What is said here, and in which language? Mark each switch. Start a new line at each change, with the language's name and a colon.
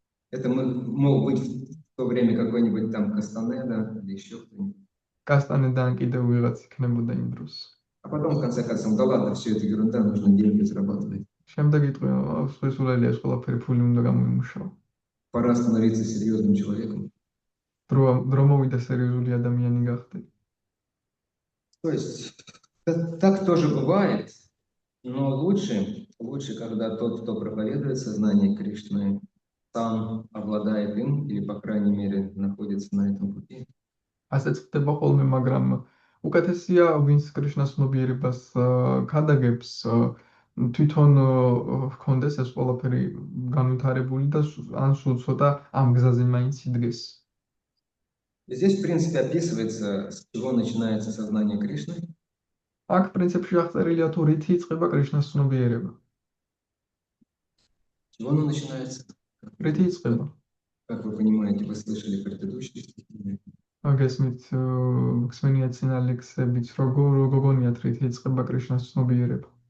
Russian: Это мог быть в то время какой-нибудь там Кастанеда или еще кто-нибудь.
Georgian: კასტანედან კიდევ ვიღაც იქნებოდა იმ დროს.
Russian: А потом, в конце концов, да ладно, все это ерунда, нужно деньги зарабатывать.
Georgian: შემდეგ იტყვია, სულელია ეს ყველაფერი ფული უნდა გამოიმუშაო.
Russian: Пора становиться серьезным человеком.
Georgian: დრო მოვიდა სერიოზული ადამიანი გახდე.
Russian: То есть так тоже бывает, но лучше, когда тот, кто проповедует сознание Кришны, сам обладает им или, по крайней мере, находится на этом пути.
Georgian: ასეც ხდება ხოლმე, მაგრამ უკეთესია ვინც კრიშნას ცნობიერებას ქადაგებს, თვითონ ჰქონდეს ეს ყველაფერი განვითარებული და ან სულ ცოტა ამ გზაზე მაინც იდგეს.
Russian: Здесь, в принципе, описывается, с чего начинается сознание Кришны.
Georgian: აქ პრინციპში აღწერილია თუ რითი იწყება კრიშნას ცნობიერება.
Russian: С чего оно начинается?
Georgian: რითი იწყება?
Russian: Как вы понимаете, вы слышали предыдущие стихи.
Georgian: გესმით, გსმენიათ წინა ლექსებიც, როგორ გოგონიათ რითი იწყება კრიშნას ცნობიერება.